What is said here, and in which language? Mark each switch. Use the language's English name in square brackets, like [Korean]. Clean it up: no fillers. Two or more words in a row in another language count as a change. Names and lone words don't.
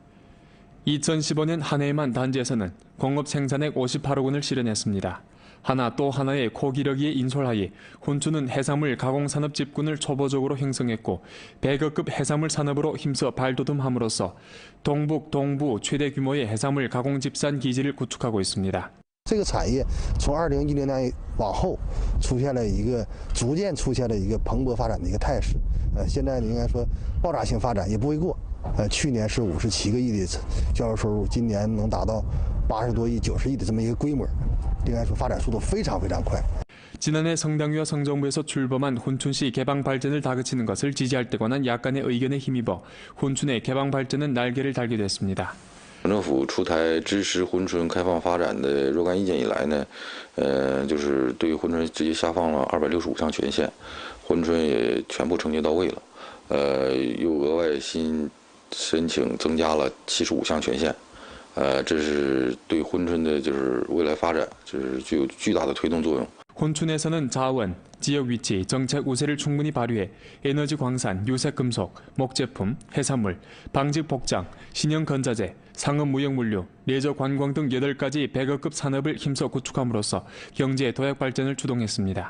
[Korean] 2015년 한 해에만 단지에서는 공업 생산액 58억 원을 실현했습니다. 하나 또 하나의 고기력의 인솔하에 훈촌은 해산물 가공산업 집군을 초보적으로 형성했고 100억급 해산물 산업으로 힘써 발돋움함으로써 동북, 동부 최대 규모의 해산물 가공집산 기지를 구축하고 있습니다. [Chinese] 这个产业从2010年往后出现了一个逐渐出现了一个蓬勃发展的一个态势，现在应该说爆炸性发展也不为过，去年是57个亿的销售收入，今年能达到80多亿、90亿的这么一个规模，应该说发展速度非常快。 [Korean] 지난해 성당위와 성정부에서 출범한 훈촌시 개방 발전을 다그치는 것을 지지할 때 관한 약간의 의견에 힘입어 훈촌의 개방 발전은 날개를 달게 됐습니다. [Chinese] 省政府出台支持珲春开放发展的若干意见以来呢，就是对珲春直接下放了265项权限，珲春也全部承接到位了，又额外新申请增加了75项权限，这是对珲春的就是未来发展就是具有巨大的推动作用。 [Korean] 훈촌에서는 자원, 지역 위치, 정책 우세를 충분히 발휘해 에너지 광산, 유색 금속, 목제품, 해산물, 방직 복장, 신형 건자재, 상업 무역 물류, 레저 관광 등 8가지 100억급 산업을 힘써 구축함으로써 경제 도약 발전을 주동했습니다.